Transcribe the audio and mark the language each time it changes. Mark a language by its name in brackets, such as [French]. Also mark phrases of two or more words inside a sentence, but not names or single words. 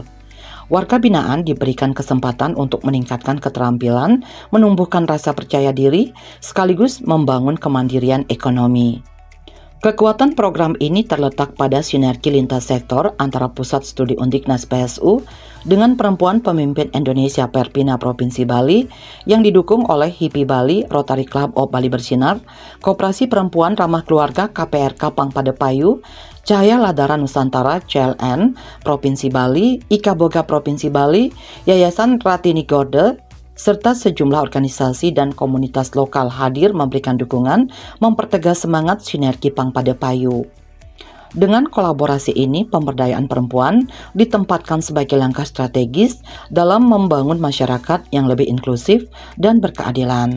[Indonesian] Warga binaan diberikan kesempatan untuk meningkatkan keterampilan, menumbuhkan rasa percaya diri, sekaligus membangun kemandirian ekonomi. Kekuatan program ini terletak pada sinergi lintas sektor antara Pusat Studi Undiknas PSU dengan Perempuan Pemimpin Indonesia Perpina Provinsi Bali yang didukung oleh HIPI Bali, Rotary Club of Bali Bersinar, Koperasi Perempuan Ramah Keluarga KPRK Pangpadepayu, Cahaya Ladara Nusantara CLN Provinsi Bali, Ika Boga Provinsi Bali, Yayasan Ratini Gorde, serta sejumlah organisasi dan komunitas lokal hadir memberikan dukungan, mempertegas semangat sinergi Pangpadepayu. Dengan kolaborasi ini, pemberdayaan perempuan ditempatkan sebagai langkah strategis dalam membangun masyarakat yang lebih inklusif dan berkeadilan.